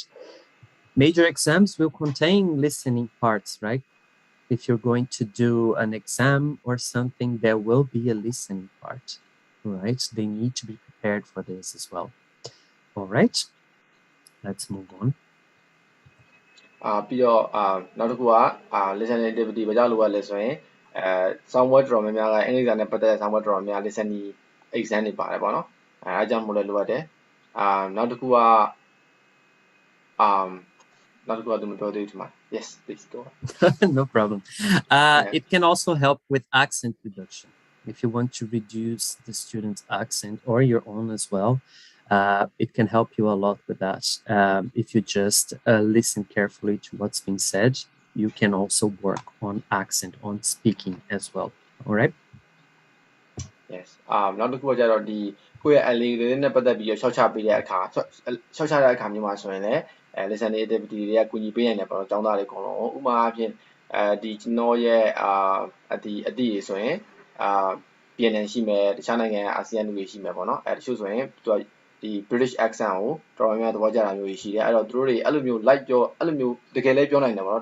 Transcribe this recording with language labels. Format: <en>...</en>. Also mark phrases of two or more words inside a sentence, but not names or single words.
<en>Major exams will contain listening parts, right? If you're going to do an exam or something, there will be a listening part, right? They need to be prepared for this as well. All right, let's move on.</en> <my>ပြီးတော့နောက်တစ်ခုက</my> <en>listening activity</en> <my>ဘာကြောင့်လိုရလဲဆိုရင်software တော်တော်များများကအင်္ဂလိပ်စာနဲ့ပတ်သက်တဲ့ software တော်တော်များများ</my> <en>listening exam</en> <my>တွေပါတယ်ပေါ့နော်အဲအကြောင်းမို့လဲလိုရတယ်နောက်တစ်ခုက</my> <en>yes please go on. No problem. It can also help with accent reduction. If you want to reduce the student's accent or your own as well, it can help you a lot with that. If you just listen carefully to what's being said, you can also work on accent, on speaking as well. All right? Yes.</en> <my>နောက်တစ်ခုကကြတော့ဒီကိုယ့်ရဲ့အလေးလေးနဲ့ပတ်သက်ပြီးရှောက်ချပေးတဲ့အခါရှောက်ချတဲ့အခါမျိုးမှာဆိုရင်လည်း</my> <en>listening activity</en> <my>တွေကကူညီပေးနိုင်တယ်ပေါ့နော်ကျောင်းသားတွေအကုန်လုံးဥပမာအဖြစ်ဒီကျွန်တော် ရဲ့အတိဆိုရင်BNN ရှိမယ်တခြားနိုင်ငံအာဆီယံလူတွေရှိမယ်ပေါ့နော်တချို့ဆိုရင်သူကဒီ</my> <en>British accent</en> <my>ကိုတော်တော်များများသဘောကျတာမျိုးရှိတယ်အဲ့တော့သူတို့တွေအဲ့လိုမျိုး like ပြောအဲ့လိုမျိုးတကယ်လည်းပြောနိုင်တယ်ပေါ့နော်</my>